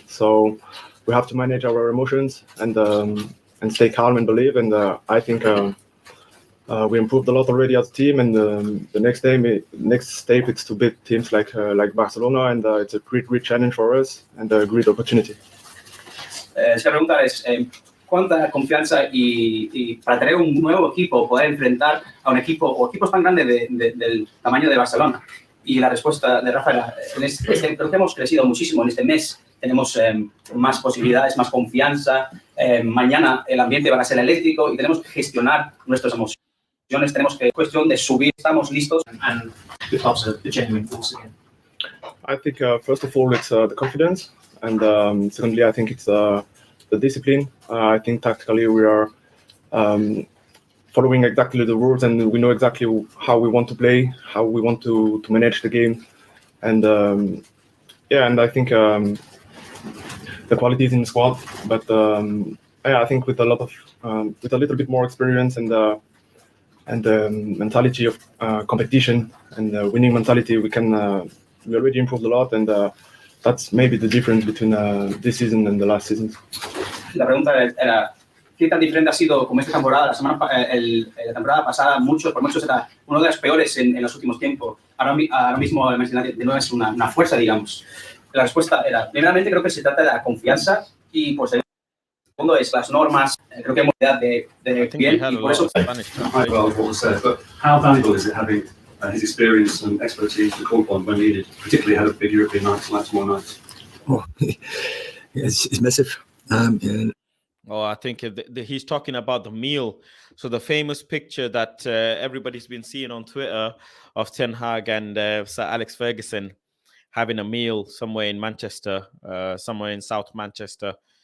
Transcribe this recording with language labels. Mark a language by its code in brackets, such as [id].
[en] So we have to manage our emotions and stay calm and believe. And I think we improved a lot already as a team. And the next step is to beat teams like Barcelona, and it's a great challenge for us and a great opportunity. [es] Esa pregunta es cuánta confianza y para tener un nuevo equipo, poder enfrentar a un equipo o equipos tan grandes del tamaño de Barcelona. Y la respuesta de Rafa era, creo que hemos crecido muchísimo en este mes. Tenemos más posibilidades, más confianza. Mañana el ambiente va a ser eléctrico y tenemos que gestionar nuestras emociones. Tenemos que, cuestión de subir, estamos listos. [en] And the club's a genuine force again. I think first of all it's the confidence, and secondly I think it's the discipline. I think tactically we are following exactly the rules, and we know exactly how we want to play, how we want to manage the game, and and I think the quality is in the squad, but I think with a little bit more experience and the mentality of competition and winning mentality, we already improved a lot, and that's maybe the difference between this season and the last season. [es] La pregunta era, ¿qué tan diferente ha sido como esta temporada? La temporada pasada, por muchos era uno de los peores en los últimos tiempos. Ahora mismo el Manchester United no es una fuerza, digamos. La respuesta era, primeramente creo que se trata de la confianza y pues el segundo es las normas. Creo que hemos de bien y por eso... [en] Well, what was said, but how valuable is it having his experience and expertise to call upon when needed, particularly ahead of big European nights like tomorrow night? Oh, it's massive. Oh, I think he's talking about the meal. So the famous picture that everybody's been seeing on Twitter of Ten Hag and Sir Alex Ferguson having a meal somewhere in Manchester, somewhere in South Manchester.